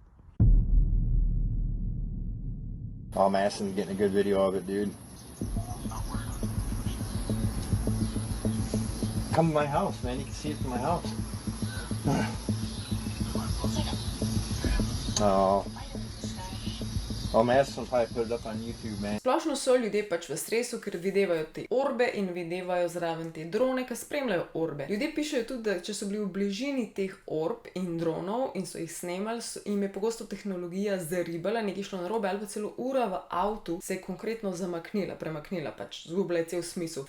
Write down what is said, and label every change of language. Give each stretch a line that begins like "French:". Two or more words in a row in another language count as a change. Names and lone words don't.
English: Oh, Madison's getting a good video of it, dude. Come to my house, man. You can see it from my house. Oh. Oh, Madison will probably put it up on YouTube, man.
Slovenian: Splošno so ljudje pač v stresu, ker videvajo te orbe in videvajo zraven te drone, ki spremljajo orbe. Ljudje pišejo tudi, da če so bili v bližini teh orb in dronov in so jih snemali, jim je pogosto tehnologija zaribala, nekaj šlo narobe ali pa celo ura v avtu se je konkretno zamaknila, premaknila, pač zgubila je cel smisel.